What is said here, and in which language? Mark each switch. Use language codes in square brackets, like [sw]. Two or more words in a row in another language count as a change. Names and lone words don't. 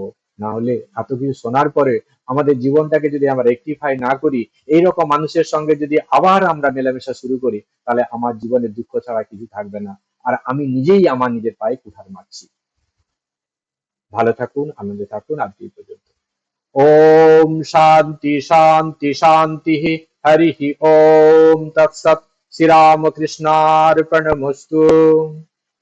[bn] না হলে এত কিছু শোনার পরে আমাদের জীবনটাকে যদি আমরা রেকটিফাই না করি, এইরকম মানুষের সঙ্গে যদি আবার আমরা মেলামেশা শুরু করি, তাহলে আমার জীবনে দুঃখ ছাড়া কিছু থাকবে না, আর আমি নিজেই আমার নিজের পায়ে কুঠার মারছি। ভালো থাকুন, আনন্দে থাকুন, আজকে এই পর্যন্ত। [sa] ओम शांति शांति शांति। हरि ओम तत्सत। श्री राम कृष्णार्पणमस्तु।